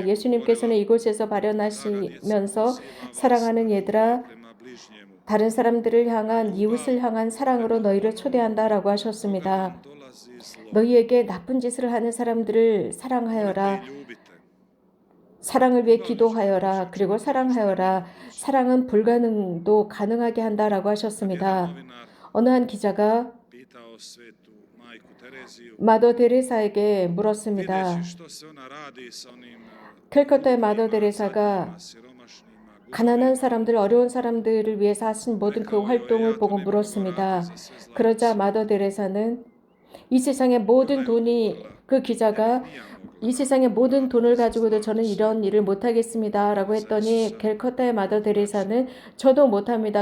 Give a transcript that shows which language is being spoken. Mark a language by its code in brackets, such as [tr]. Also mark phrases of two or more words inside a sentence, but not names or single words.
[ko] 예수님께서는 이곳에서 발현하시면서 사랑하는 얘들아, 다른 사람들을 향한 이웃을 향한 사랑으로 너희를 초대한다라고 하셨습니다. 너희에게 나쁜 짓을 하는 사람들을 사랑하여라. 사랑을 위해 기도하여라. 그리고 사랑하여라. 사랑은 불가능도 가능하게 한다라고 하셨습니다. 어느 한 기자가 [hr] pitao svetu majku Tereziju, [ko] 마더 데레사에게 물었습니다. [hr] videći što se ona radi sa onim [ko] 캘커타의 마더 데레사가 [hr] siromašnima, [ko] 가난한 사람들, 어려운 사람들을 위해서 하신 모든 그 활동을 보고 물었습니다. 그러자 마더 데레사는 이 세상의 모든 돈이, 그 기자가 이 세상의 모든 돈을 가지고도 저는 이런 일을 못하겠습니다 라고 했더니 캘커타의 마더 데레사는 저도 못합니다.